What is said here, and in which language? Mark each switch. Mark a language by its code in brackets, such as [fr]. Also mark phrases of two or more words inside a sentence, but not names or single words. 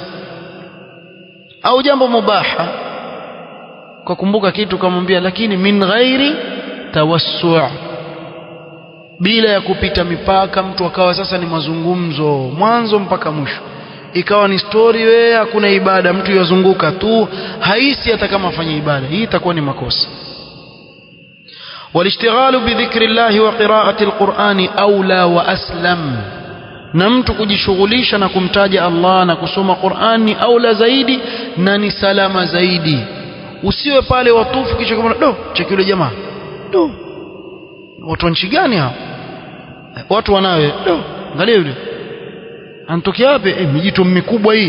[sw] Au jambo mubaha kwa kumbuka kitu kamwambia, lakini [ar] من غير توسع', [sw] bila ya kupita mipaka. Mtu akawa sasa ni mazungumzo mwanzo mpaka mwisho, ikawa ni story, wewe hakuna ibada, mtu yazunguka tu, haisi hata kama afanye ibada. Hii itakuwa ni makosa. [ar] والاشتغال بذكر الله وقراءة القرآن أولى وأسلم. [sw] na mtu kujishughulisha na kumtaja Allah na kusoma Qur'an ni aula zaidi na ni salama zaidi. Usiwe pale watufu kisha kama cheki yule jamaa, watu wa nchi gani hao, watu wanawe angalia yule anatokea wapi, mijito mikubwa hii.